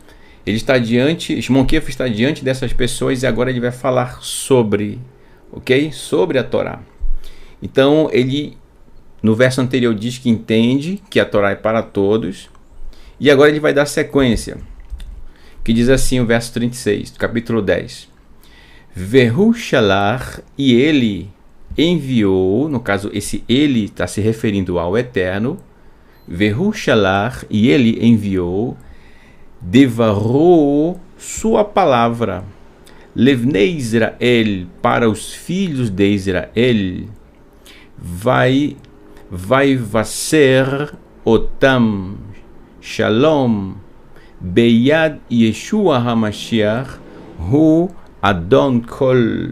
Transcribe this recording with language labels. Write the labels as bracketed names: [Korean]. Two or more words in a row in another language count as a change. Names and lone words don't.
[Portuguese] Ele está diante, Shimon Kefa está diante dessas pessoas e agora ele vai falar sobre a Torá. Então ele, no verso anterior, diz que entende que a Torá é para todos, e agora ele vai dar sequência, que diz assim o verso 36 do capítulo 10: [Hebrew] והוא שלח, [Portuguese] e ele enviou, no caso esse ele está se referindo ao Eterno, [Hebrew] והוא שלח, [Portuguese] e ele enviou, devarou sua palavra, [Hebrew] לבני ישראל, [Portuguese] para os filhos de Israel, vai ser [Hebrew] אותם שלום ביד ישוע המשיח הוא אדון כל.